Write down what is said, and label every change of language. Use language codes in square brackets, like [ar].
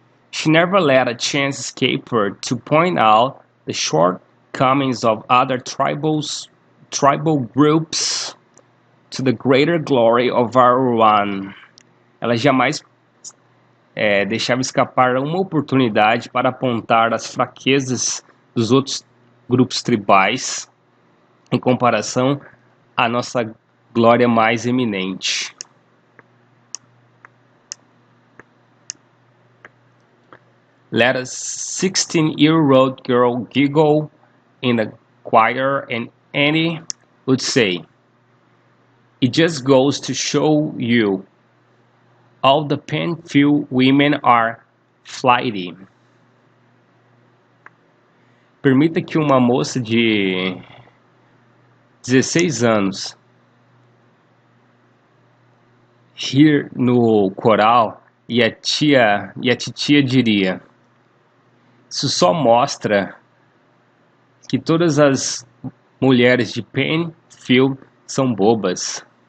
[en] She never let a chance escape her to point out the shortcomings of other tribal groups to the greater glory of our one. [pt] Ela jamais deixava escapar uma oportunidade para apontar as fraquezas dos outros grupos tribais em comparação à nossa glória mais eminente. [en] Let a 16-year-old girl giggle in the choir and Annie would say, "It just goes to show you, all the Penfield women are flighty." [pt] Permita que uma moça de 16 anos rir no coral e a titia diria: "Isso só mostra que todas as mulheres de Penfield são bobas."